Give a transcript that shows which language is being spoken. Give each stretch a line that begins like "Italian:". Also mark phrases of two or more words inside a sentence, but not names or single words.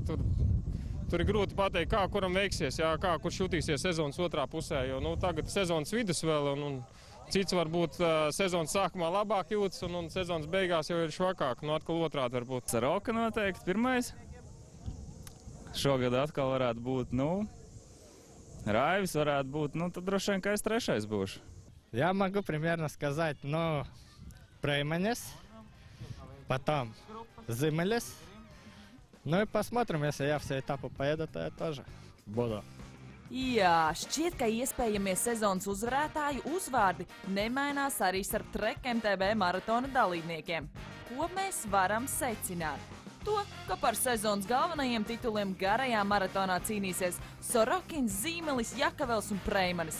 Latvian: Tur ir grūti pateikt, kā kuram veiksies, jā, kā kurš jutīsies sezonas otrā pusē, jo tagad sezonas vidus vēl un cits varbūt sezonas sākumā labāk jūtas un sezonas beigās jau ir švakāk, atkal otrādi varbūt. Soroka noteikti 1. Šogad atkal varētu būt, Raivis varētu būt, tad droši vien, ka es 3. būšu.
Russian: Я могу примерно сказать, Пreimanis, потом Zīmelis. И посмотрим, если я все этапы поеду, то я тоже буду
Latvian: Jā, šķiet, ka iespējamie sezonas uzvarētāju uzvārdi nemainās arī starp Trek MTB maratona dalībniekiem. Ko mēs varam secināt? To, ka par sezonas galvenajiem tituliem garajā maratonā cīnīsies Sorokins, Zīmelis, Jakavels un Preimanis.